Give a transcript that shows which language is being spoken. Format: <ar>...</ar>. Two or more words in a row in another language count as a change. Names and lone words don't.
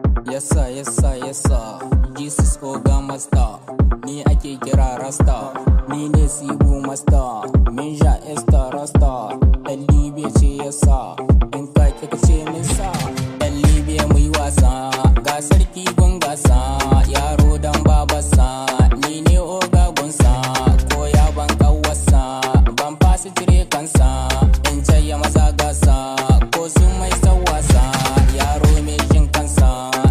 <en>Yes, sir, yes, sir, yes, sir. Jesus Oga Master.</en> <ha>Ni ake kira Rasta. Ni ne Sibu Master. Ninja Esther Rasta. Ɗan Libya ce,</ha> <en>yes, sir.</en> <ha>In ka ƙi ka ce min sa. Ɗan Libya mu yi wasa. Ga sarki gun gasa. Yaro dan babarsa. Ni ne Oga gunsa. Ko ya ban ƙawarsa. Ban fasa cire kansa. In ce ya maza gasa. Ko su mai sawasa. Yaro mai jin kansa.</ha>